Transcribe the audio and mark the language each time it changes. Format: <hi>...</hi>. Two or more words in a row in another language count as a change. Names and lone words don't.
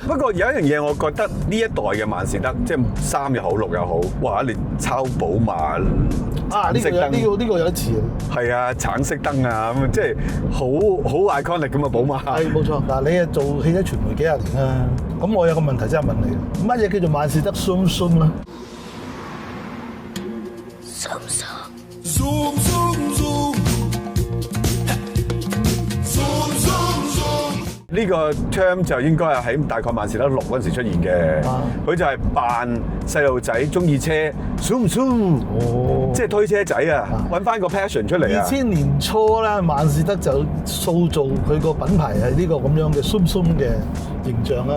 <yue>不過有一樣嘢，我覺得呢一代嘅萬事得，即係3又好6又好，哇！你抄寶馬啊！呢個有得似啊。係啊，橙色燈啊，咁即係好 iconic 咁啊！寶馬係冇錯。嗱，你係做汽車傳媒幾廿年啦。咁我有個問題真係問你，乜嘢叫做萬事得</yue> <en>zoom zoom</en> <yue>咧？zoom zoom zoom zoom zoom zoom zoom zoom 呢個 term 就應該係喺大概萬事得6嗰陣時出現嘅，佢就係扮細路仔中意車</yue> <en>zoom zoom，</en> <yue>即係推車仔啊，揾翻個 passion 出嚟啊！2000年初咧，萬事得就塑造佢個品牌係呢個咁樣嘅</yue> <en>zoom zoom</en> <yue>嘅形象啦。</yue>